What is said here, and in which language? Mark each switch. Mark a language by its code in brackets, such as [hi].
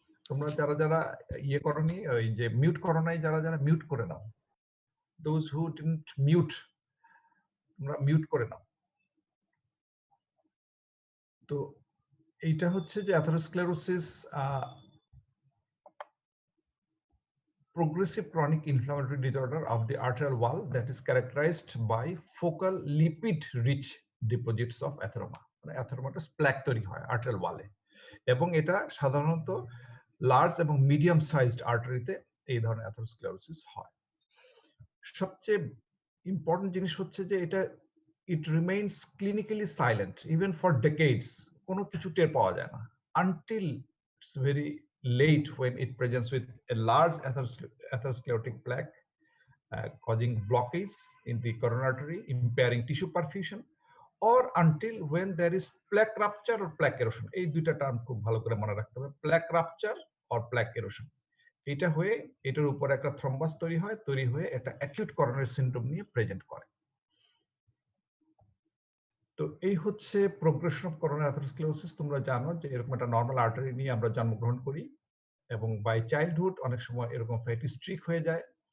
[bn] তোমরা যারা যারা ইয়ে করনি, ওই যে মিউট করো নাই, যারা যারা মিউট করে নাও, [en] those who didn't mute, [bn] তোমরা মিউট করে নাও। তো এইটা হচ্ছে যে [en] Atherosclerosis progressive chronic inflammatory disorder of the arterial wall that is characterized by focal lipid rich deposits of atheroma. মানে atheromata plaque তৈরি হয় arterial ওয়ালে, এবং এটা সাধারণত large এবং মিডিয়াম সাইজড আর্টারিতে এই ধরনের অ্যাথেরোস্ক্লেরোসিস হয়। [bn] সবচেয়ে ইম্পর্টেন্ট জিনিস হচ্ছে যে এটা [en] it remains clinically silent even for decades, [bn] কোনো কিছু টের পাওয়া যায় না [en] Until it's very late when it presents with a large atherosclerotic plaque causing blockage in the coronary artery, impairing tissue perfusion, or until when there is plaque rupture or plaque erosion. [bn] এই দুইটা term খুব ভালো করে মনে রাখতে হবে, plaque rupture or plaque erosion। এটা হয়ে এটার উপর একটা থ্রম্বাস তৈরি হয়ে একটা অ্যাকিউট করোনারি সিনড্রোম নিয়ে প্রেজেন্ট করে। তো এই হচ্ছে প্রোগ্রেশন অফ করোনারি অ্যাথেরোস্ক্লেরোসিস। তোমরা জানো যে এরকম একটা নর্মাল আর্টারি নিয়ে আমরা জন্মগ্রহণ করি, এবং বাই চাইল্ডহুড অনেক সময় এরকম ফ্যাটি স্ট্রিক হয়ে যায়।